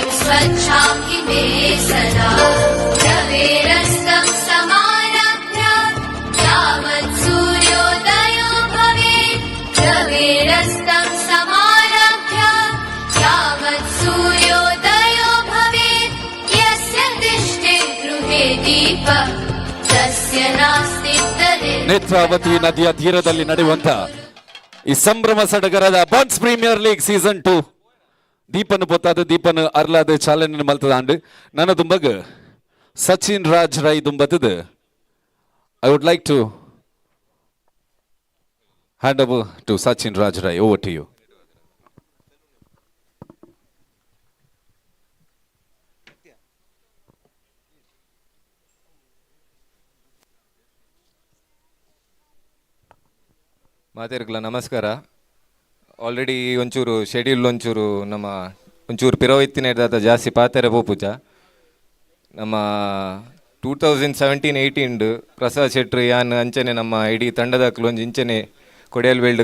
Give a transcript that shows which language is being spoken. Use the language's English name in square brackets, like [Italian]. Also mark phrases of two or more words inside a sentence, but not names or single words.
[Sanskrit] गच्छामि मे सदा रवेरस्तं समारभ्य यावत् सूर्योदयो भवेत् रवेरस्तं समारभ्य यावत् सूर्योदयो भवेत् यस्य तिष्ठे गृहे दीपः तस्य नास्ति तदेव [Tulu] ನೇತ್ರಾವತಿ ನದಿಯ ತೀರದಲ್ಲಿ ನಡೆಯುವಂತ ಈ ಸಂಭ್ರಮ ಸಡಗರದ ಬನ್ಸ್ ಪ್ರೀಮಿಯರ್ ಲೀಗ್ ಸೀಸನ್ 2 ದೀಪನ್ ಪೊತ್ತಾದ ದೀಪನ್ ಅರ್ಲಾದ ಚಾಲನೆ ಮಲ್ತದಾಂಡ್ ನನ್ನ ತುಂಬಗ ಸಚಿನ್ ರಾಜ್ ರೈ ದುಂಬತದ [English] I would like to hand over to Sachin Raj Rai over to you. [Tulu] ಮಾತೇರ್ಗಲ ನಮಸ್ಕಾರ. ಆಲ್ರೆಡಿ ಒಂಚೂರು ಶೆಡ್ಯೂಲ್ ಒಂಚೂರು ನಮ್ಮ ಒಂಚೂರು ಪಿರೋವಿತ್ತಿನ ಹಿಡ್ದಾತ ಜಾಸ್ತಿ ಪಾತೆರೆ ಪೋಪುಜ ನಮ್ಮ 2017-18 ಪ್ರಸಾದ್ ಶೆಟ್ಟಿ ಯಾನ್ ಅಂಚನೆ ನಮ್ಮ ಇಡೀ ತಂಡದಾಕ್ಲು ಒಂಜಿ ಇಂಚನೆ ಕೊಡಿಯಲ್ ಬೇಲ್ಡ್